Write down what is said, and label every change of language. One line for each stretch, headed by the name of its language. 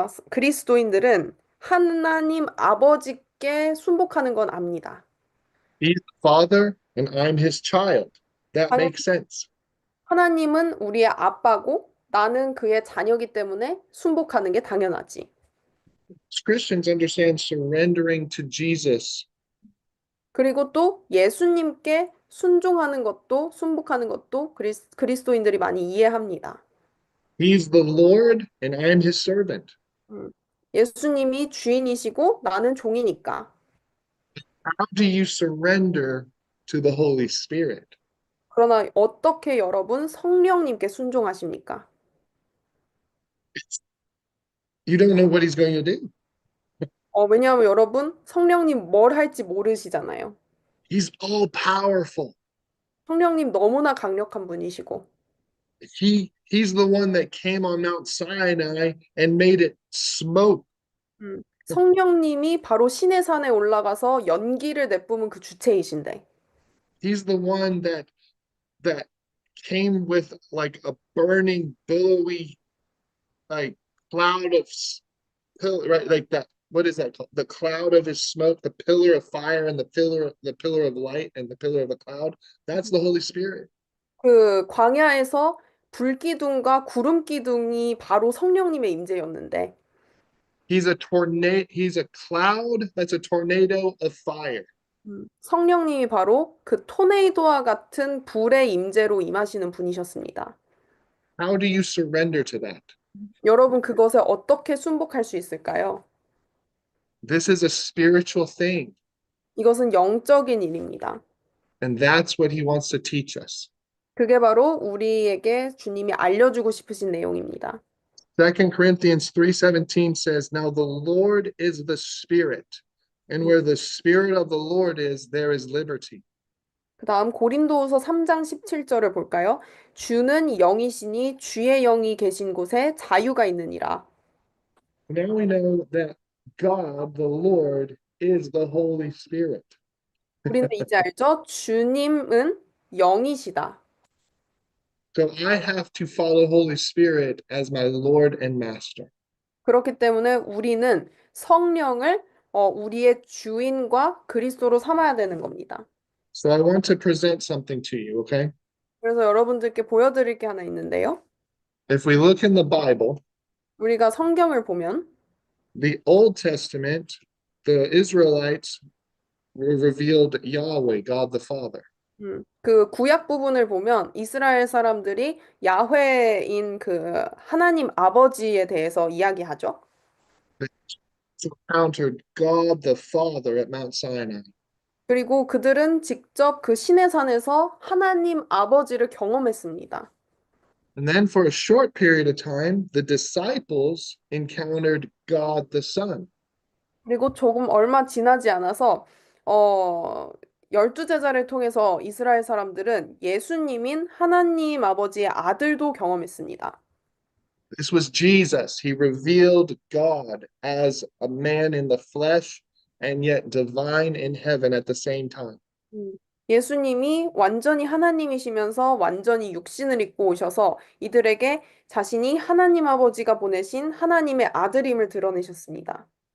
Korean: 그리스도인들은 하나님 아버지께 순복하는 건 압니다.
English: He's the Father and I'm his child. That
Korean: 하나-
English: makes sense.
Korean: 하나님은 우리의 아빠고 나는 그의 자녀이기 때문에 순복하는 게 당연하지.
English: Christians understand surrendering to Jesus.
Korean: 그리고 또 예수님께 순종하는 것도 순복하는 것도 그리스도인들이 많이 이해합니다.
English: He's the Lord and I'm his servant.
Korean: 예수님이 주인이시고 나는 종이니까.
English: How do you surrender to the Holy Spirit?
Korean: 그러나 어떻게 여러분 성령님께 순종하십니까?
English: You don't know what he's going to do.
Korean: 왜냐하면 여러분, 성령님 뭘 할지 모르시잖아요.
English: He's all powerful.
Korean: 성령님 너무나 강력한 분이시고,
English: He's the one that came on Mount Sinai and made it smoke.
Korean: 성령님이 바로 신의 산에 올라가서 연기를 내뿜은 그 주체이신데,
English: He's the one that came with like a burning, billowy, like cloud of right, like that. What is that called? The cloud of his smoke, the pillar of fire, and the pillar of light, and the pillar of the cloud. That's the Holy Spirit.
Korean: 그 광야에서 불기둥과 구름 기둥이 바로 성령님의 임재였는데,
English: He's a tornado. He's a cloud that's a tornado of fire.
Korean: 성령님이 바로 그 토네이도와 같은 불의 임재로 임하시는 분이셨습니다.
English: How do you surrender to that?
Korean: 여러분, 그것에 어떻게 순복할 수 있을까요?
English: This is a spiritual thing,
Korean: 이것은 영적인 일입니다.
English: and that's what he wants to teach us.
Korean: 그게 바로 우리에게 주님이 알려주고 싶으신 내용입니다.
English: 2 Corinthians 3:17 says, "Now the Lord is the Spirit, and where the Spirit of the Lord is, there is liberty."
Korean: 그 다음 고린도후서 3장 17절을 볼까요? 주는 영이시니 주의 영이 계신 곳에 자유가 있느니라.
English: Now we know that God, the Lord, is the Holy Spirit.
Korean: 우리는 이제 알죠? 주님은 영이시다.
English: So I have to follow Holy Spirit as my Lord and Master.
Korean: 그렇기 때문에 우리는 성령을 우리의 주인과 그리스도로 삼아야 되는 겁니다.
English: So I want to present something to you, okay?
Korean: 그래서 여러분들께 보여드릴 게 하나 있는데요.
English: If we look in the Bible,
Korean: 우리가 성경을 보면
English: the Old Testament, the Israelites were revealed Yahweh, God the Father.
Korean: 그 구약 부분을 보면 이스라엘 사람들이 야훼인 그 하나님 아버지에 대해서 이야기하죠.
English: They encountered God the Father at Mount Sinai.
Korean: 그리고 그들은 직접 그 시내 산에서 하나님 아버지를 경험했습니다.
English: And then for a short period of time, the disciples encountered God the Son.
Korean: 그리고 조금 얼마 지나지 않아서 열두 제자를 통해서 이스라엘 사람들은 예수님인 하나님 아버지의 아들도 경험했습니다.
English: This was Jesus. He revealed God as a man in the flesh and yet divine in heaven at the same time.
Korean: 예수님이 완전히 하나님이시면서 완전히 육신을 입고 오셔서 이들에게 자신이 하나님 아버지가 보내신 하나님의 아들임을 드러내셨습니다.